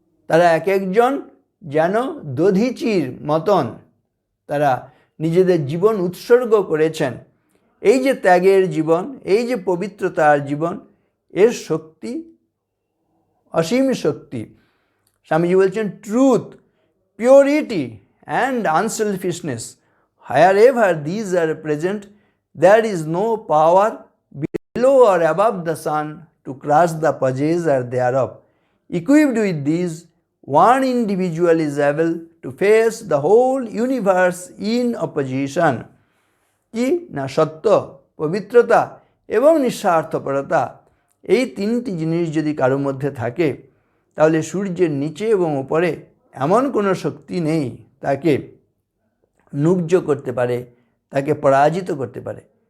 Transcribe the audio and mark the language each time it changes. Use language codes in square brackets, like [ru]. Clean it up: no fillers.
[bn] তারা এক একজন যেন দধিচির মতন তারা নিজেদের জীবন উৎসর্গ করেছেন। এই যে ত্যাগের জীবন, এই যে পবিত্রতার জীবন, এর শক্তি অসীম শক্তি। স্বামীজি বলছেন [en] Truth, purity and unselfishness, wherever these are present, there is no power below or above the sun to crush the possessor thereof. Equipped with these, one individual is able to face the whole universe in opposition. [bn] কি না, সত্য, পবিত্রতা এবং নিঃস্বার্থপরতা, এই তিনটি জিনিস যদি কারোর মধ্যে থাকে, তাহলে সূর্যের নিচে এবং উপরে এমন কোনো শক্তি নেই তাকে নুব্জ করতে পারে, তাকে পরাজিত করতে পারে।